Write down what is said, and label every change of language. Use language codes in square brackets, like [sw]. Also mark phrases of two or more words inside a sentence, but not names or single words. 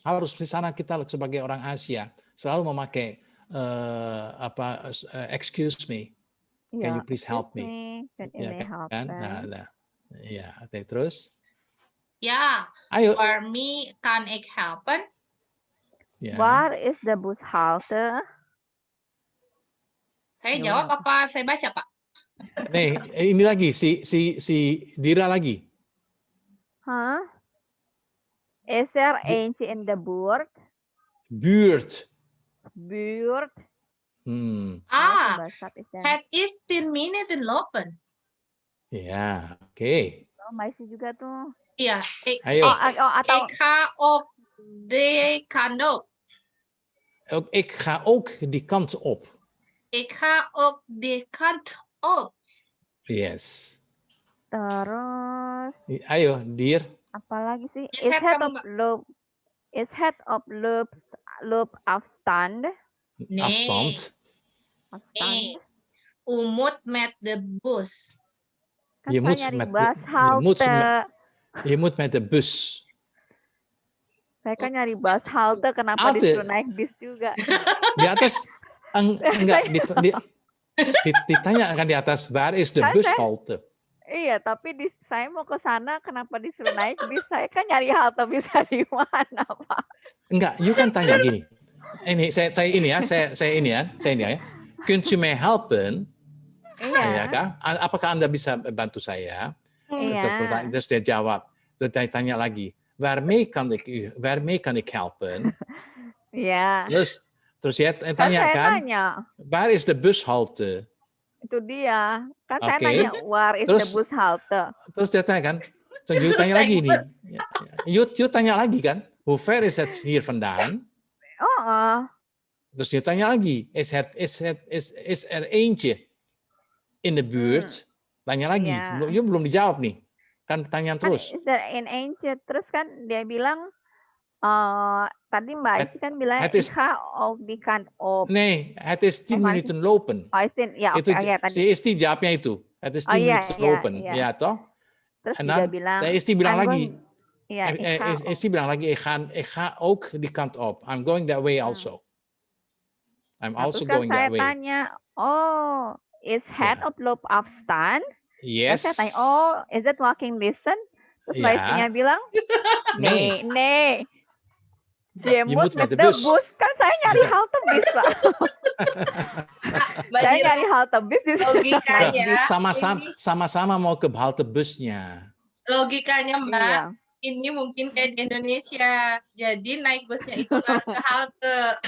[id] Harus di sana kita sebagai orang Asia selalu memakai [en] excuse me. Can you please help me? [id] Ya kan? Nah. Ya, oke, terus? Ya. Ayo. [en] For me, [nl] kan ik helpen? [id] Ya. [en] Where is the [nl] bus halte? [id] Saya jawab apa saya baca, Pak? Nih, ini lagi si Dira lagi. [en] Huh? Is there eentje in the buurt? [nl] Buurt. Het is 10 minuten lopen. Ja, oké. [id] Masih juga tuh. Iya. Atau [nl] ik ga ook de kant op. Ik ga ook die kant op. Ik ga ook de kant op. [en] Yes. [id] Terus. Ayo, Dir. Apalagi sih? [nl] Is het op loop afstand? Nee. Afstand. Nee. U moet met de bus. Kan je moet met de bus. [id] Saya kan nyari [nl] bus halte, [id] kenapa disuruh naik bis juga? Di atas, enggak, ditanya kan di atas, [nl] waar is de bushalte? [id] Iya, tapi saya mau ke sana kenapa disuruh naik bis? Saya kan nyari halte bisa di mana, Pak? Enggak, you kan tanya gini. Ini saya ini ya. [nl] Kunt u mij helpen? [id] Iya. Ya kan? Apakah Anda bisa bantu saya? Iya. Terus dia jawab. Terus dia tanya lagi, [nl] waarmee kan ik helpen? [id] Iya. Terus dia Kan tanya saya kan, nanya. [nl] waar is de bushalte? [id] Itu dia. Kan saya Oke. nanya, [en] where is the [nl] bus halte? [id] Terus dia tanya kan, terus you tanya lagi nih. You tanya lagi kan, [nl] hoe ver is het hier vandaan? [id] Terus dia tanya lagi, [nl] is er eentje in de buurt? [id] Tanya lagi, you belum dijawab nih. Kan pertanyaan terus. [en] Is there in eentje? [id] Terus kan dia bilang, tadi Mbak Aci kan bilang, [nl] ik ga op die kant op. Nee, het is 10 minuten lopen. Oh, ja, [id] itu okay, tadi. si Isti jawabnya itu. [nl] Het is 10 minuten lopen. [id] Ya toh? Terus [nl] En [id] dia dan bilang, saya Isti bilang lagi. Isti bilang lagi, [nl] ik ga ook die kant op. [en] I'm going that way also. I'm also going that way. [id] Terus saya tanya, [nl] oh, is het op loopafstand? [en] Yes. [id] Terus saya tanya, [en] oh, is it walking distance? [id] Terus Mbak Istinya bilang, [nl] nee. Je moet met de bus. [id] Kan saya nyari halte bis, Pak. Saya nyari halte bis. Logikanya. Sama-sama mau ke halte busnya. Logikanya, Mbak. Ini mungkin kayak di Indonesia. Jadi naik busnya itu harus ke halte.